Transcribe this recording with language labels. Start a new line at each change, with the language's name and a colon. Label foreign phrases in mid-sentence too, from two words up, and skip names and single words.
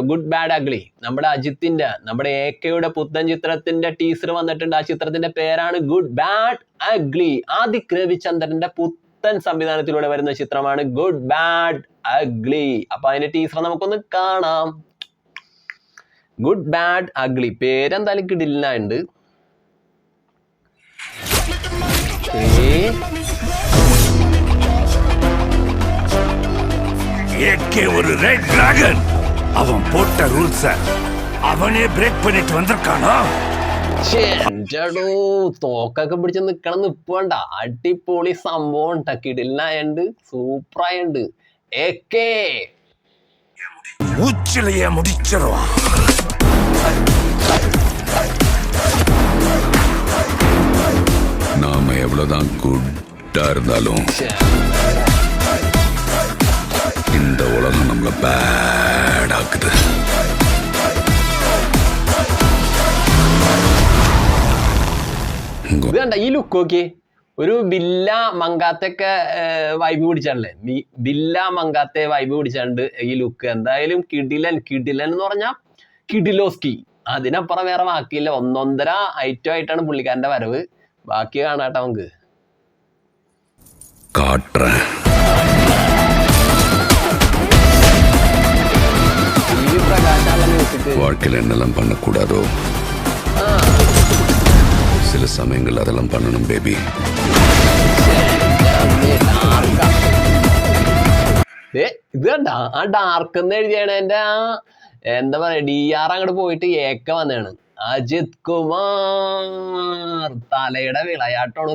Malayalam: ഗുഡ് ബാഡ് അഗ്ലി നമ്മുടെ അജിത്തിന്റെ, നമ്മുടെ AK-യുടെ പുത്തൻ ചിത്രത്തിന്റെ ടീസർ വന്നിട്ടുണ്ട്. ആ ചിത്രത്തിന്റെ പേരാണ് ഗുഡ് ബാഡ് അഗ്ലി. ആദിക് രവിചന്ദ്രന്റെ പുത്തൻ സംവിധാനത്തിലൂടെ വരുന്ന ചിത്രമാണ് ഗുഡ് ബാഡ് അഗ്ലി. അപ്പൊ അതിന്റെ ടീസർ നമുക്കൊന്ന് കാണാം. ഗുഡ് ബാഡ് അഗ്ലി പേരെന്തായാലും കിടിലുണ്ട്.
Tamil: ஒரு ரெட் டிராகன் அவன் போட்ட ரூல்ஸ அவனே பிரேக் பண்ணிட்டு വന്നിருக்கானோ.
Malayalam: തോക്കൊക്കെ പിടിച്ച് നിക്കണം നിപ്പണ്ട. അടിപൊളി സംഭവം കിടിലായുണ്ട്, സൂപ്പറായുണ്ട്. AK
Tamil: உச்சிலையே முடிச்சிருவான். நாம எவ்வளவுதான் குட்டா இருந்தாலும் இந்த உலகம் நம்மள பேட் ஆக்குது.
Malayalam: വേണ്ട ഈ ലുക്ക് നോക്കി, ഒരു ബില്ല മങ്കാത്തൊക്കെ വൈബ് പിടിച്ചാണല്ലേ, ബില്ല മങ്കാത്തെ വൈബ് പിടിച്ചാണ്ട് ഈ ലുക്ക്. എന്തായാലും കിടിലൻ എന്ന് പറഞ്ഞാൽ കിഡിലോസ്കി, അതിനപ്പുറം വേറെ ബാക്കിയില്ല. 1.5 ഐറ്റം ആയിട്ടാണ് പുള്ളിക്കാരന്റെ വരവ്. ബാക്കി കാണാട്ടെ നമുക്ക്.
Tamil: வாழ்க்கையில் என்னெல்லாம் பண்ணக்கூடாதோ சில சமயங்கள் அதெல்லாம் பண்ணணும் பேபி.
Malayalam: ഇത് കണ്ട ആ ഡാർക്ക് എന്ന് എഴുതിയാണ് എന്റെ ആ എന്താ പറയാ DR അങ്ങോട്ട് പോയിട്ട് AK വന്നതാണ്. അജിത് കുമാർ തലയുടെ വിളയാട്ടമാണ്.